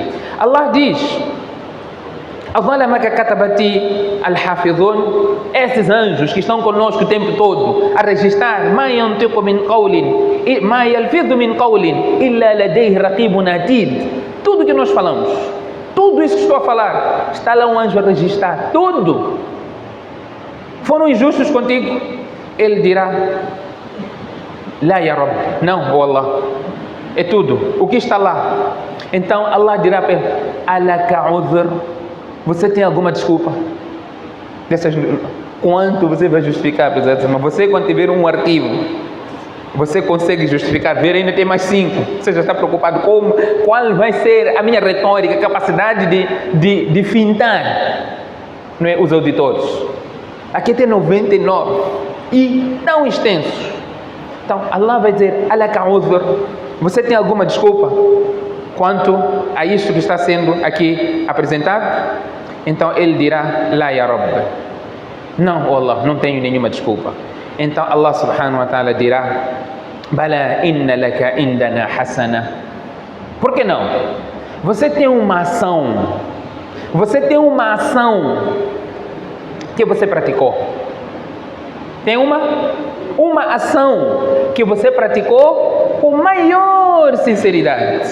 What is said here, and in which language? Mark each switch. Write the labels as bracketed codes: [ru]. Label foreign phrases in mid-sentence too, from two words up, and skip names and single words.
[pt] Allah diz: esses anjos que estão conosco o tempo todo a registrar, tudo que nós falamos, tudo isso que estou a falar, está lá um anjo a registrar, tudo. Foram injustos contigo? Ele dirá: [ar] لا يا رب, [pt] não, oh Allah, é tudo, o que está lá. Então Allah dirá para ele: [ar] ألك عذر, [pt] você tem alguma desculpa? Quanto você vai justificar? Mas você, quando tiver um arquivo, você consegue justificar, ver, ainda tem mais 5. Você já está preocupado com qual vai ser a minha retórica, capacidade de fintar, não é, os auditores. Aqui tem 99 e tão extensos. Então Allah vai dizer: [ar] ألك عذر, [pt] você tem alguma desculpa quanto a isto que está sendo aqui apresentado? Então ele dirá: [ar] لا يا رب, [pt] não, Allah, não tenho nenhuma desculpa. [ar] Então Allah سبحانه وتعالى dirá: بلى إن لك عندنا حسنة. [pt] Por que não? Você tem uma ação que você praticou. Tem uma ação que você praticou com maior sinceridade.